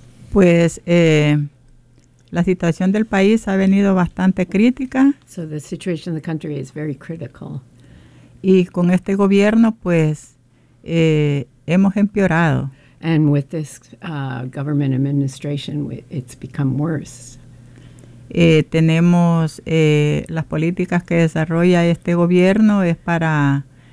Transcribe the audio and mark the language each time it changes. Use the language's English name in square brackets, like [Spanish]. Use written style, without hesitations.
[Spanish] Pues la situación del país ha venido bastante crítica. [English] So the situation in the country is very critical. [Spanish] Y con este gobierno, pues, hemos empeorado. [English] And with this government administration, it's become worse. [Spanish] Tenemos las políticas que desarrolla este gobierno es para...